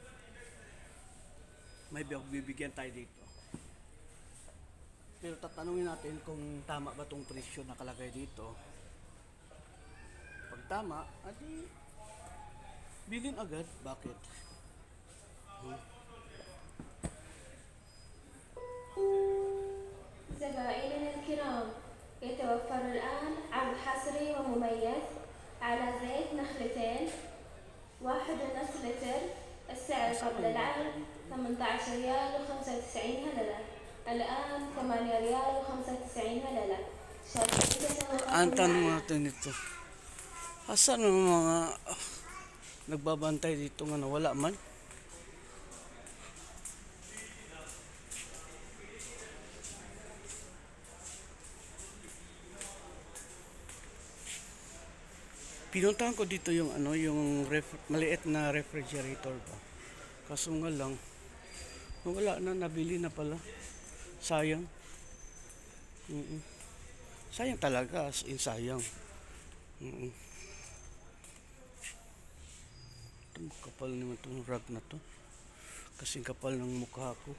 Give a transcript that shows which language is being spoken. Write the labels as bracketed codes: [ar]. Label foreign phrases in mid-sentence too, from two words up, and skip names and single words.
[tl] May bibigyan tayo dito. Pero tatanungin natin kung tama ba tong presyo nakalagay dito. Pag tama, adi bilhin agad. Bakit? [ar] زبائننا الكرام، يتوفر الآن عرض حصري ومميز على زيت نخلتين 1.5 لتر. السعر قبل العرض 18 ريال و95 هللة، الآن 8 ريال و95 هللة. [tl] Ang tanong natin ito, asan ang mga nagbabantay dito nga nawala man? Pinuntahan ko dito yung ano, yung maliit na refrigerator ba. Kaso nga lang, wala na, nabili na pala. Sayang. Sayang talaga, [en] as in [tl] sayang. Ito, kapal naman itong rug na to. Kasing kapal ng mukha ko.